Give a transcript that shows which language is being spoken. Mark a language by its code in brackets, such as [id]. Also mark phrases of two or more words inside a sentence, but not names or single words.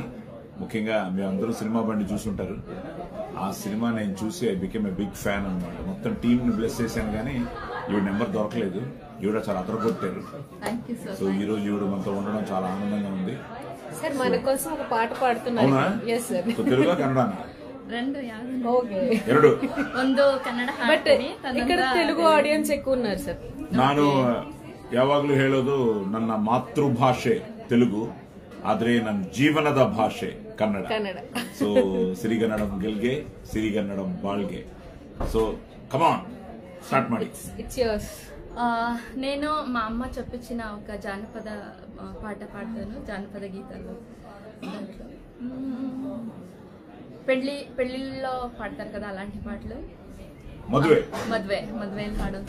[te] ముఖ్యంగా మీ అందరూ సినిమా బండి చూసుంటారు. ఆ సినిమా నేను చూసి [en] I became a big fan [te] అనమాట. మొత్తం టీమ్ ని బ్లెస్ చేశాను కానీ ఈవిడ నెంబర్ దొరకలేదు. ఈవిడ చాలా అదరగొట్టారు. సో ఈ రోజు ఈవిడ మనతో ఉండడం చాలా ఆనందంగా ఉంది. సార్ మన కోసం ఒక పాట పాడుతున్నారు. [en] yes sir. [te] తెలుగు కన్నడ ಎರಡು [kn] ಒಂದು ಕನ್ನಡ [te] ಬಟ್ ఇక్కడ తెలుగు ఆడియన్స్ ఎక్కువ ఉన్నారు సార్. [kn] ನಾನು ಯಾವಾಗ್ಲೂ ಹೇಳೋದು ನನ್ನ ಮಾತೃಭಾಷೆ ತೆಲುಗು, ಆದ್ರೆ ನನ್ನ ಜೀವನದ ಭಾಷೆ ಕನ್ನಡ. ಸೊ ಸಿರಿಗನ್ನಡಂ ಗೆಲ್ಗೆ, ಸಿರಿಗನ್ನಡಂ ಬಾಳ್ಗೆ. [en] so come on start ಮಾಡಿ. it's yours. [te] నేను మా అమ్మ చెప్పించిన ఒక జానపద పాట పాడతాను, జానపద గీతాలు. దాంట్లో పెళ్లిలో పాడతారు కదా అలాంటి పాటలు. మద్వే పాడదు.